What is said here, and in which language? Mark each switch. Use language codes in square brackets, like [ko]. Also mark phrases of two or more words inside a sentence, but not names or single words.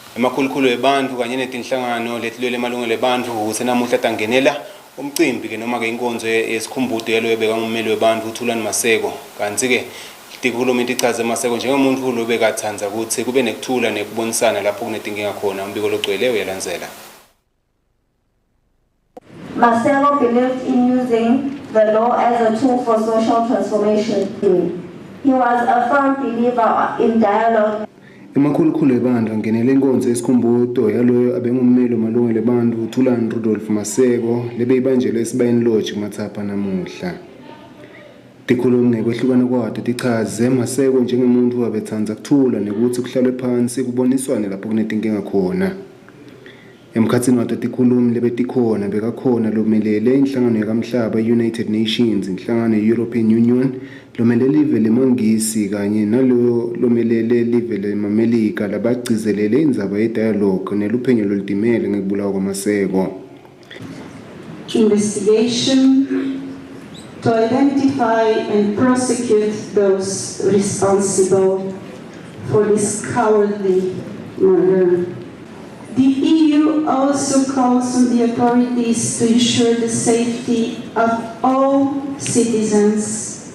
[ss] emakhulukhulu ebantu kanye netinhlangano letilwela amalungelo ebantu ukuthi namuhla tangenela umcimbi ke noma ke inkonzo yesikhumbuzo yalo ebeka ngummeli webantu uThulani Maseko. Kanti ke ikhuluma ichaze Maseko njengomuntu lobekathanza ukuthi kube nekuthula nekubonisana lapho kunetinkinga khona. Umbiko logcwele uyalandzela. [en] Maseko believed in using the law as a tool for social transformation. He was a firm believer in dialogue. [ss] Emakhulukhulu ebandla ngenele inkonzo yesikhumbuzo yaloyo abengummeli wamalungelo ebantu uThulani Maseko lebeyibanjelwe esibayeni lodge kuMathapha namuhla. Tikhulumi ngekwehlukana kwato tichaze Maseko njengomuntu wabethanza kuthula nekuthi kuhlalwe phansi kuboniswane lapho kunetinkinga khona. Emkhatsini wato tikhulumi lebetikhona bekakhona lomelele inhlangano yakamhlaba United Nations, inhlangano European Union, lomelele live lemangisi kanye nalo lomelele live leMamelika labagcizelele indzaba ye-dialogue neluphenyo lolutimele ngekubulawa kwaMaseko. [en] Investigation to identify and prosecute those responsible for this cowardly murder. The EU also calls on the authorities to ensure the safety of all citizens.